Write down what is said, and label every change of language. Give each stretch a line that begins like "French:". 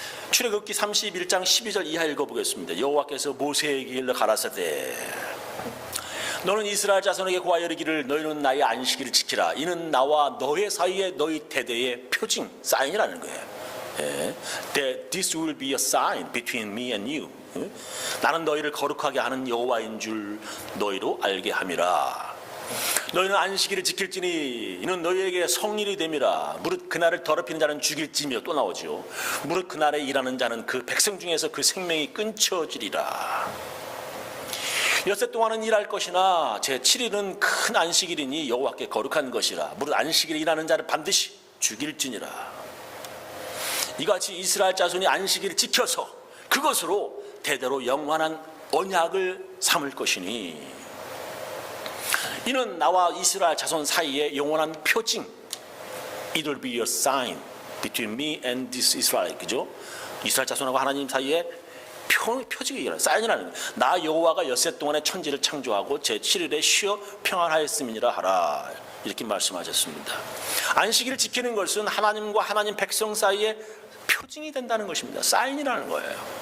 Korean: 출애굽기 31장 12절 이하 읽어보겠습니다. 여호와께서 모세에게 일러 가라사대 너는 이스라엘 자손에게 고하여 이르기를 너희는 나의 안식일을 지키라. 이는 나와 너의 사이에 너희 대대의 표징, 사인이라는 거예요.
English: That this will be a sign between me and you.
Korean: 나는 너희를 거룩하게 하는 여호와인 줄 너희로 알게 함이라. 너희는 안식일을 지킬지니 이는 너희에게 성일이 됨이라. 무릇 그날을 더럽히는 자는 죽일지며, 또 나오죠. 무릇 그날에 일하는 자는 그 백성 중에서 그 생명이 끊쳐지리라. 엿새 동안은 일할 것이나 제7일은 큰 안식일이니 여호와께 거룩한 것이라. 무릇 안식일에 일하는 자를 반드시 죽일지니라. 이같이 이스라엘 자손이 안식일을 지켜서 그것으로 대대로 영원한 언약을 삼을 것이니 이는 나와 이스라엘 자손 사이에 영원한 표징.
English: It will be a sign between me and this Israel.
Korean: 그죠? 이스라엘 자손하고 하나님 사이에 표징이라는, 사인이라는 거예요. 나 여호와가 엿새 동안에 천지를 창조하고 제7일에 쉬어 평안하였음이니라 하라. 이렇게 말씀하셨습니다. 안식일을 지키는 것은 하나님과 하나님 백성 사이에 표징이 된다는 것입니다. 사인이라는 거예요.